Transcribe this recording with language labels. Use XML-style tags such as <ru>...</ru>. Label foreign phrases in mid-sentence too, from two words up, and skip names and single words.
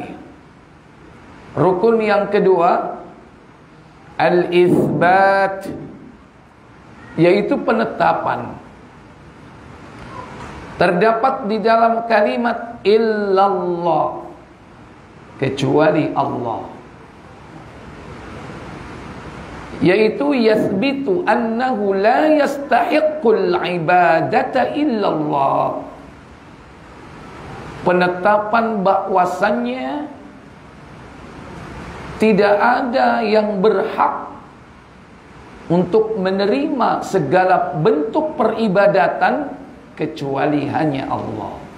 <id>Rukun yang kedua, al-itsbat, yaitu penetapan. Terdapat di dalam kalimat illallah, kecuali Allah, yaitu</id> <ar>يثبت أنه لا يستحق العبادة إلا الله.</ar> <id>Penetapan bahwasannya tidak ada yang berhak untuk menerima segala bentuk peribadatan kecuali hanya Allah.</id>